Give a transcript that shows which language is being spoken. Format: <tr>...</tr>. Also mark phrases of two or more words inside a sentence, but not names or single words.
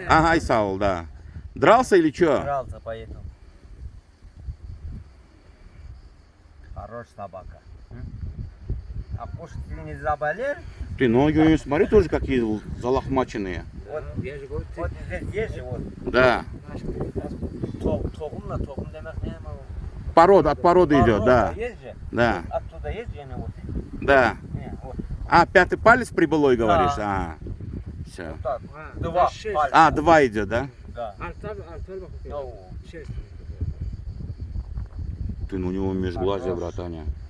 <ru>Ага, Исаул, да. Дрался или что? Дрался, поэтому. Хорошая собака. А кушать ты не заболел? Ты ноги у него, смотри, тоже какие залохмаченные. Вот здесь есть же вот. Да.</ru> <tr>Tohum demek ne ama?</tr> <ru>Порода, от породы идет, да. Есть же? Да, Оттуда есть же вот. да. Не, вот А, пятый палец прибылой, говоришь? А, все. так. Два пальца. А, два идет, да? Да.</ru> <tr>Артар bakıyor.</tr> <ru>Ну,</ru> <tr>Şey.</tr> <ru>Ты, ну у него межглазие, братаня.</ru>